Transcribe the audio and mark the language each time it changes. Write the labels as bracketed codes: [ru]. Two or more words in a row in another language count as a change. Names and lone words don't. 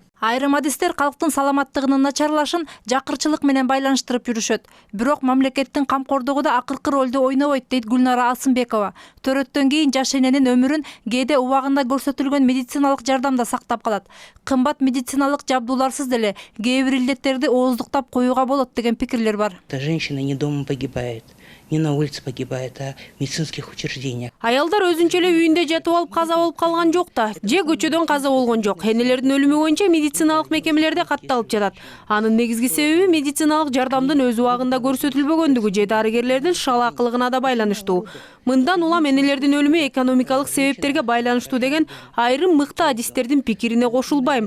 [ky] Айрым адистер калктын саламаттыгынын начарлашын жакырчылык менен байланыштырып жүрүшөт. Бирок мамлекеттин камкордугу да акыркы ролду ойнобойт дейт Гүлнара Асымбекова. Төрөттөн кийин жаш эненин өмүрүн кээде убагында көрсөтүлгөн медициналык жардам да сактап калат. Кымбат медициналык жабдууларсыз деле кээ бир илдеттерди ооздуктап коюуга болот деген пикирлер бар. [ru] Женщина не дома погибает, не на улице погибает, а в медицинских учреждениях. [ky] Аялдар өзүнчө эле үйүндө жатып алып каза болуп калган жок да, же көчөдөн каза болгон жок. Энелердин өлүмү боюнча медициналык мекемелерде катталып жатат. Анын негизги себеби медициналык жардамдын өз убагында көрсөтүлбөгөндүгү же дарыгерлердин шалаакылыгына да байланыштуу. Мындан улам энелердин өлүмү экономикалык себептерге байланыштуу деген айрым мыкты адистердин пикирине кошулбайм.